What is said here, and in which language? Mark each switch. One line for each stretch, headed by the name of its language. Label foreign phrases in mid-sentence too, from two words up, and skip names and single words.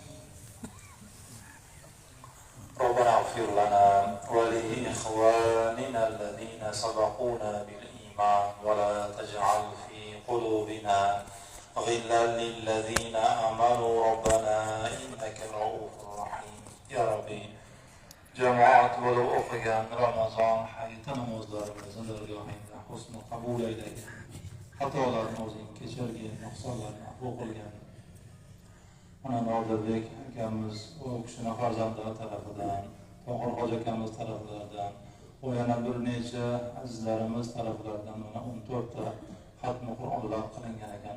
Arabic: ربنا اغفر لنا ولإخواننا الذين سبقونا بالإيمان ولا تجعل في قلوبنا غلا للذين آمنوا ربنا إنك رؤوف رحيم. يا ربي
Uzbek: jamoat bo'lib o'qigan Ramazon hayiti namozlarimizni dargohingda husni qabul aylagin. Xatolarni o'zing kechirgin, nuqsonlarni afv qilgin. Mana Nodirbek akamiz u kishini farzandlari tarafidan, Tohir hoji akamiz taraflaridan, va yana bir necha azizlarimiz taraflaridan mana 14 ta xatmi Qur'onlar qilingan ekan.